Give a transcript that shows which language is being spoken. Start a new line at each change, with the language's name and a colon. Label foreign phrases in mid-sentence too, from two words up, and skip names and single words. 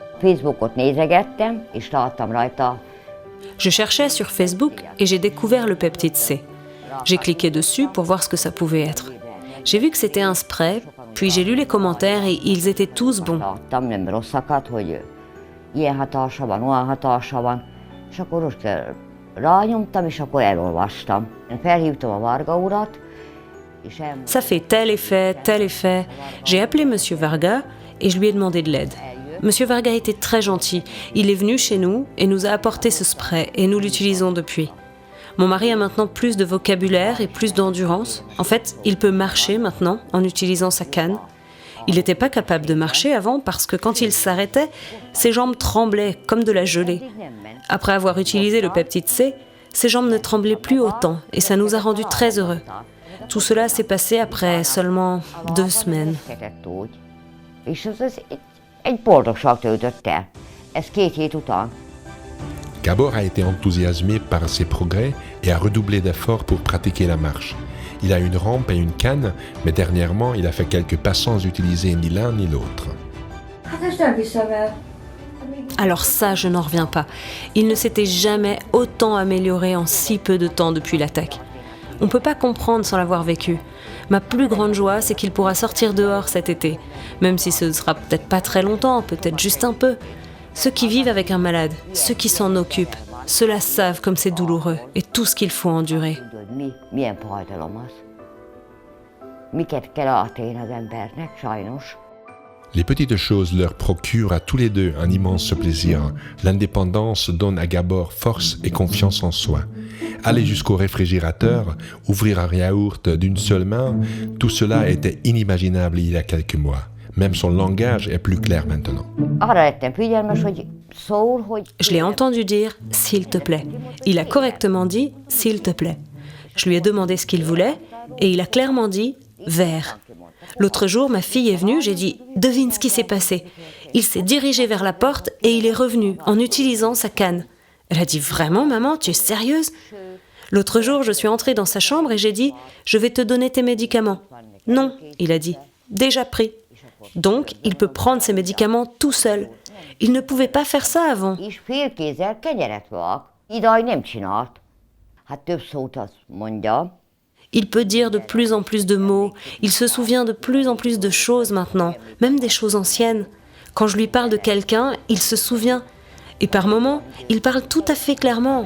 Hungarian: Facebookot nézegettem, és láttam rajta.
French: Je cherchais sur Facebook et j'ai découvert le peptide C. J'ai cliqué dessus pour voir ce que ça pouvait être. J'ai vu que c'était un spray Puis j'ai lu les commentaires et ils étaient tous bons.
Hungarian: Láttam nem rosszakat, hogy ilyen hatása van, olyan hatása van, és akkor most rányomtam, és akkor elolvastam. Én felhívtam a Varga urat, és
French: Ça fait tel effet. J'ai appelé Monsieur Varga et je lui ai demandé de l'aide. Monsieur Varga était très gentil. Il est venu chez nous et nous a apporté ce spray et nous l'utilisons depuis. Mon mari a maintenant plus de vocabulaire et plus d'endurance. En fait, il peut marcher maintenant en utilisant sa canne. Il n'était pas capable de marcher avant parce que quand il s'arrêtait, ses jambes tremblaient comme de la gelée. Après avoir utilisé le peptide C, ses jambes ne tremblaient plus autant et ça nous a rendus très heureux. Tout cela s'est passé après seulement 2 semaines.
Hungarian: És ez egy boldogság töltött el. Ez 2 hét után.
French: Gabor a été enthousiasmé par ses progrès et a redoublé d'efforts pour pratiquer la marche. Il a une rampe et une canne, mais dernièrement, il a fait quelques pas sans utiliser ni l'un ni l'autre. Alors ça, je n'en reviens pas. Il ne s'était jamais autant amélioré en si peu de temps depuis l'attaque. On ne peut pas comprendre sans l'avoir vécu. Ma plus grande joie, c'est qu'il pourra sortir dehors cet été. Même si ce ne sera peut-être pas très longtemps, peut-être juste un peu. Ceux qui vivent avec un malade, ceux qui s'en occupent, ceux-là savent comme c'est douloureux et tout ce qu'il faut endurer.
Hungarian: Milyen fájdalom az. Miket kell átélni az embernek, sajnos.
French: Les petites choses leur procurent à tous les deux un immense plaisir. L'indépendance donne à Gabor force et confiance en soi. Aller jusqu'au réfrigérateur, ouvrir un yaourt d'une seule main, tout cela était inimaginable il y a quelques mois. Même son langage est plus clair maintenant.
Hungarian: Arra lettem figyelmes, hogy szól, hogy...
French: Je l'ai entendu dire « s'il te plaît ». Il a correctement dit « s'il te plaît ». Je lui ai demandé ce qu'il voulait et il a clairement dit « vert ». L'autre jour, ma fille est venue, j'ai dit « devine ce qui s'est passé ». Il s'est dirigé vers la porte et il est revenu en utilisant sa canne. Elle a dit « vraiment maman, tu es sérieuse ?» L'autre jour, je suis entrée dans sa chambre et j'ai dit « je vais te donner tes médicaments ». « Non », il a dit, « déjà pris ». Donc, il peut prendre ses médicaments tout seul. Il ne pouvait pas faire ça avant.
Hungarian: És félkézzel kenyeret vak. Idaj nem csinált. Hát több szót azt mondja.
French: Il peut dire de plus en plus de mots. Il se souvient de plus en plus de choses maintenant, même des choses anciennes. Quand je lui parle de quelqu'un, il se souvient. Et par moments, il parle tout à fait clairement.